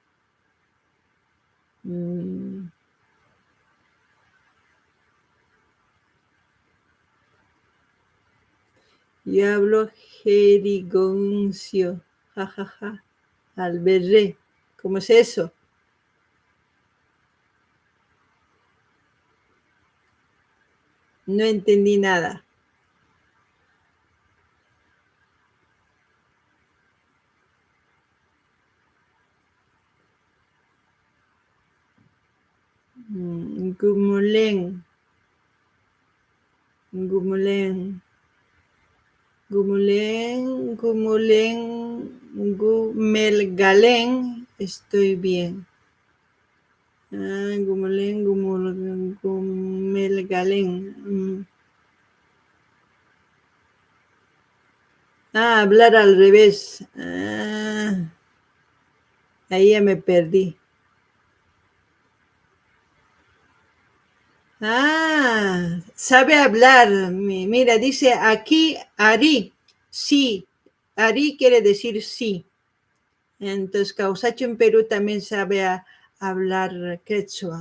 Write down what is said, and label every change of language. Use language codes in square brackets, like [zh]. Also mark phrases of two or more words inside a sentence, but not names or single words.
[es] Yo hablo jerigoncio, jajaja, alberré, ¿cómo es eso? No entendí nada. Gumulén. Gumulén. Gumulén, Gumulén, Gumelgalén, estoy bien. Gumulén, Gumelgalén. Hablar al revés. Ahí ya me perdí. Sabe hablar. Mira, dice aquí Ari. Sí. Ari quiere decir sí. Entonces, Causacho en Perú también sabe hablar quechua.